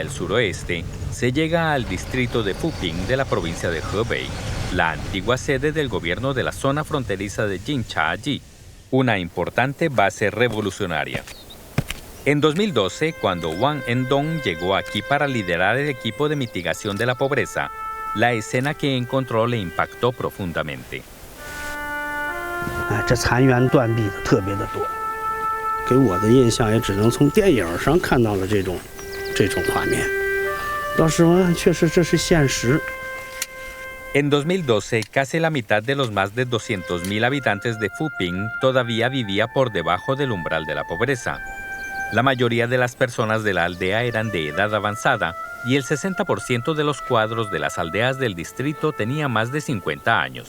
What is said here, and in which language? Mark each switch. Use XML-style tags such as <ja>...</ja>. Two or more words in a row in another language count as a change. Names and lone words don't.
<es>el suroeste, se llega al distrito de Fuping de la provincia de Hebei, la antigua sede del gobierno de la zona fronteriza de Jinchaji, una importante base revolucionaria. En 2012, cuando Wang Endong llegó aquí para liderar el equipo de mitigación de la pobreza, la escena que encontró le impactó profundamente.</es> <zh>给我的印象也只能从电影上看到了这种画面。到时候确实这是现实。</zh> <es>En 2012, casi la mitad de los más de 200.000 habitantes de Fuping todavía vivía por debajo del umbral de la pobreza. La mayoría de las personas de la aldea eran de edad avanzada y el 60% de los cuadros de las aldeas del distrito tenía más de 50 años.</es>